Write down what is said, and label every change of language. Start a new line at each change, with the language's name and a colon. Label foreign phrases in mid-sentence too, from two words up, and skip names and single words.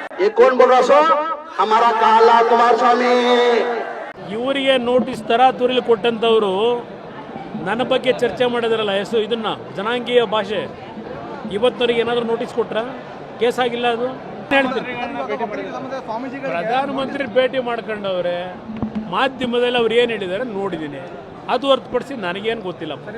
Hindi: ये कौन बोल रहा सो हमारा काला कुमारस्वामी
Kannada: ಇವರಿಗೆ ನೋಟಿಸ್ ತರಾತುರಿಲಿ ಕೊಟ್ಟಂತವರು ನನ್ನ ಬಗ್ಗೆ ಚರ್ಚೆ ಮಾಡಿದ್ರಲ್ಲ ಇದನ್ನ ಜನಾಂಗೀಯ ಭಾಷೆ ಇವತ್ತವರಿಗೆ ಏನಾದರೂ ನೋಟಿಸ್ ಕೊಟ್ರ ಕೇಸ್ ಆಗಿಲ್ಲ ಅದು ಹೇಳ್ತೀನಿ ಪ್ರಧಾನಮಂತ್ರಿ ಭೇಟಿ ಮಾಡ್ಕೊಂಡವ್ರೆ ಮಾಧ್ಯಮದಲ್ಲಿ ಅವ್ರು ಏನು ಹೇಳಿದ್ದಾರೆ ನೋಡಿದ್ದೀನಿ ಅದು ಹೊರತುಪಡಿಸಿ ನನಗೇನು ಗೊತ್ತಿಲ್ಲ